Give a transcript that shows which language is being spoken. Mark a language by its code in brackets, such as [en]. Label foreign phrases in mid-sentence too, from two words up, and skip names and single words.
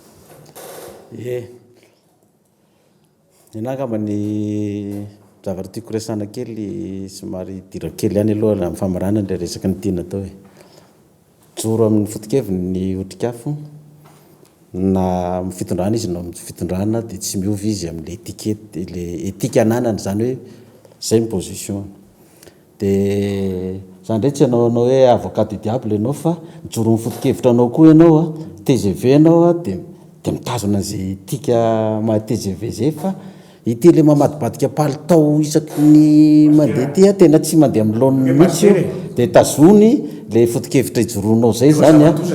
[mg] Nangamba ny zavatra tiako resana kely somary dira kely ihany aloha amin'ny famarana ilay resaka ny tiana atao hoe joro amin'ny foto-keviny ny otrikafo na fitondrana izy no fitondrana dia tsy miovy izy amin'le etikety le etika ananany zany hoe zay ny position dia zany ndray tsy anao hoe [fr] avocat du diable [mg] ianao fa mijoro amin'ny foto-kevitra anao koa ianao TGV anao dia mitazona zay tika maha TGV zay fa ity le mamadibadika palitao isaky ny mandeha ty tena tsy mandeha amin'ny laoniny mihitsy io dia tazony le foto-kevitra ijoronao zay zany